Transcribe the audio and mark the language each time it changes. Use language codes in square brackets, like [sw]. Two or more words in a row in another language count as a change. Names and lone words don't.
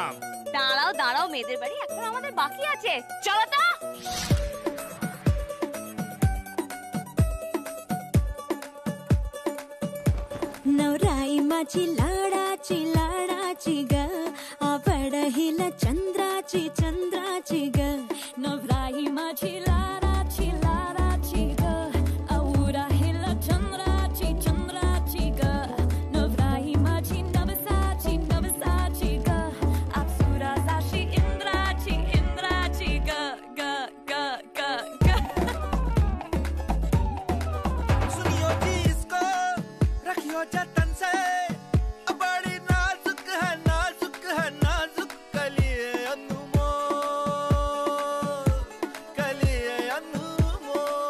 [bn] দাঁড়াও দাঁড়াও, মেয়েদের বাড়ি এখন আমাদের বাকি আছে। চলো তো। [mr] नवराई माझी लाडाची लाडाची ग आवड हिला चंद्राची चंद्राची ग नवराई माझी लाडाची लाडाची ग आवडा हिला चंद्राची चंद्राची ग नवराई माझी नवसाची नवसाची ग अप्सरा साशी इंद्राची इंद्राची ग ग ग ग ग [hi] सुनियो जी इसको रखियो जतन से बड़ी नाजुक है नाजुक कलिए अनमोल कलिए अनमोल।